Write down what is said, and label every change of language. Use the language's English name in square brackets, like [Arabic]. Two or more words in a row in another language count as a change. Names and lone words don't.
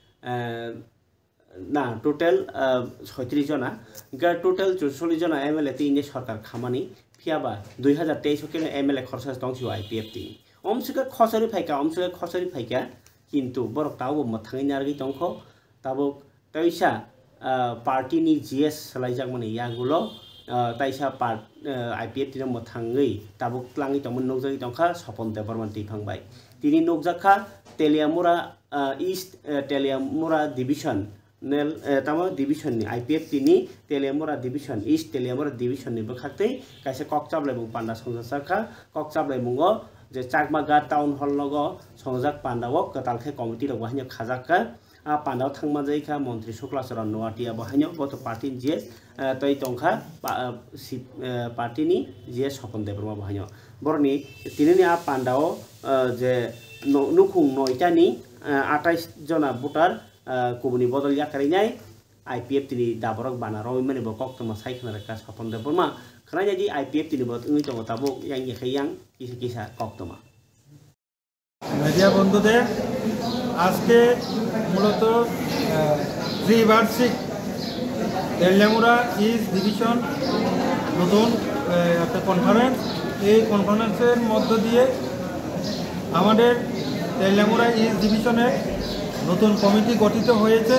[Kok Borok] ना टोटल 36 जना गा टोटल 44 जना एमएलए तिनी सरकार खामानी फियाबा 2023 के एमएलए खर्च दंसिओ आईपीएफ तिनी अमसुका खसरी फाइका किन्तु बरक ताबो मथाङै नारगै दंखो ताबो तैसा पार्टी नि जीएस सलाइजाक माने यागुलो ताइसा आईपीएफ तिनो मथाङै ताबुक लाङै तमन नौजै दंखा सपन देबरमान दैफांबाय তিনি নকজাখা তেলিয়ামুরা ইস্ট তেলিয়ামুরা ডিভিশন नेल तमो डिविजन नि आईपीएफ तिनी तेलियामुरा डिविजन ईस्ट तेलियामुरा डिविजन नि बखाक्तै काइसे कक्चाबले मुं पान्डा संजाखा कक्चाबले मुंगो जे चाकमागा टाउन हल लगो संजाक पान्डाव कतालखे कमिटि रग बाहायनो खाजाका आ पान्डाव थांमा जायखा मन्त्री शुक्लाचरण नवाटिया बाहायनो बत पार्टी जे तै तंखा पार्टी नि जे सपन देबरमा बाहायनो बरनि तिनिनि आ पान्डाव जे नुखुं नयटानि 28 जना भोटार कुबुनि बदल याकारिनाय आईपीएफ तिनी दाबरक बाना रय माने बकक तमा साइखना रका सपन देबरमा खनाय जी आईपीएफ तिनी बत उनि तंग ताबो yang यां किसा किसा कक्तमा [Bangla] মিডিয়া বন্ধুদের আজকে মূলত ত্রিবার্ষিক তেলিয়ামুরা ইস্ট ডিভিশন নতুন একটা কনফারেন্স এই কনফারেন্সের মধ্য দিয়ে আমাদের তেলিয়ামুরা ইস্ট ডিভিশনে নতুন কমিটি গঠিত হয়েছে।